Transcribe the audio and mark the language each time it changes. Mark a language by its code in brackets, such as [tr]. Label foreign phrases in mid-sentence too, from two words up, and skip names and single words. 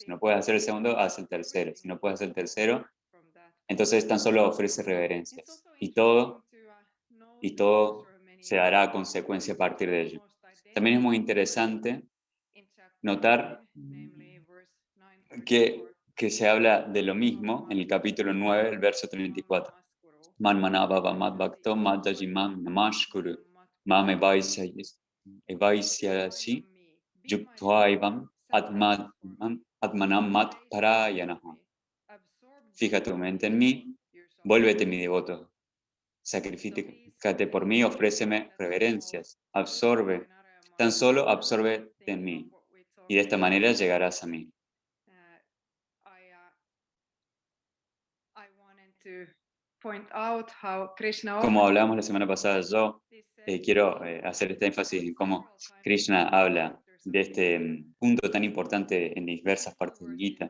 [es] Si no puedes hacer el segundo, haz el tercero. Si no puedes hacer el tercero, entonces tan solo ofrece reverencias. Y todo se hará a consecuencia a partir de ello. También es muy interesante notar que se habla de lo mismo en el capítulo 9, el verso 34. [sa] Man manabhava mad bhakto mad yajimam namashkuru mam evaisyasi yuktva atmanam mat parayanaha. [es] Fija tu mente en mí, vuélvete mi devoto. Sacrifícate por mí, ofréceme reverencias, tan solo absorbe en mí, y de esta manera llegarás a mí. Como hablamos la semana pasada, yo quiero hacer este énfasis en cómo Krishna habla de este punto tan importante en diversas partes del Gita.